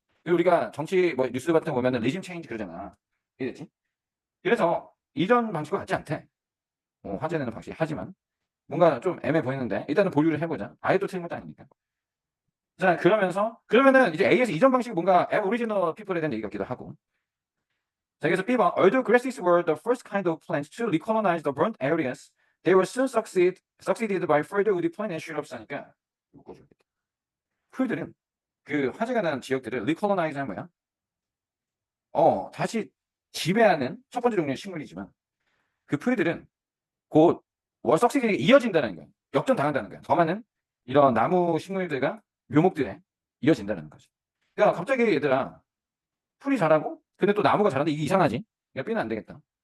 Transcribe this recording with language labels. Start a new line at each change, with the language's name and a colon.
Korean: 그리고 우리가 정치 뭐 뉴스 같은 거 보면은 regime change 그러잖아. 이해됐지? 그래서 이전 방식과 같지 않대. 화재 내는 방식. 하지만 뭔가 좀 애매해 보이는데 일단은 보류를 해보자. 아예 또 틀린 것도 아니니까. 자, 그러면은 이제 A에서 이전 방식이 뭔가 Aboriginal people에 대한 얘기 같기도 하고. 자, 그래서 B번
English: although grasses were the first kind of plants to recolonize the burnt areas, they were soon succeeded by further woody plant and shrubs
Korean: 하니까 풀들은 그 화재가 난 지역들을 recolonize 하는 뭐야? 다시 지배하는 첫 번째 종류의 식물이지만 그 풀들은 곧 succeed에 이어진다는 거야. 역전당한다는 거야. 더 많은 이런 나무 식물들과 묘목들에 이어진다는 거지. 그러니까 갑자기 얘들아 풀이 자라고 근데 또 나무가 자라는데 이게 이상하지? 그러니까 B는 안 되겠다.